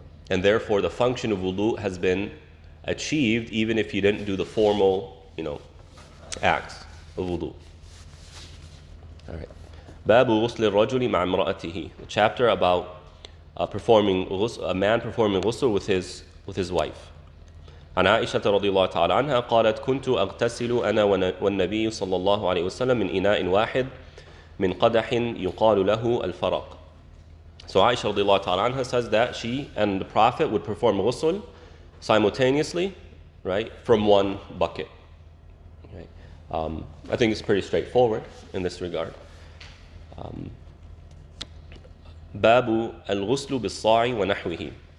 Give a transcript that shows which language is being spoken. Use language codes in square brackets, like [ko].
[en] And therefore the function of wudu has been achieved even if you didn't do the formal, acts of wudu. [ar] All right. باب غسل الرجل مع امرأته. [en] The chapter about a man performing ghusl with his wife. [ar] عن عائشة رضي الله تعالى عنها قالت كنت أغتسل أنا والنبي صلى الله عليه وسلم من إناء واحد من قدح يقال له الفرق. [en] So Aisha [ar] رضي الله تعالى عنها [en] says that she and the Prophet would perform ghusl simultaneously, right, from one bucket. Right? I think it's pretty straightforward in this regard. [ar] باب الغسل بالصاع ونحوه.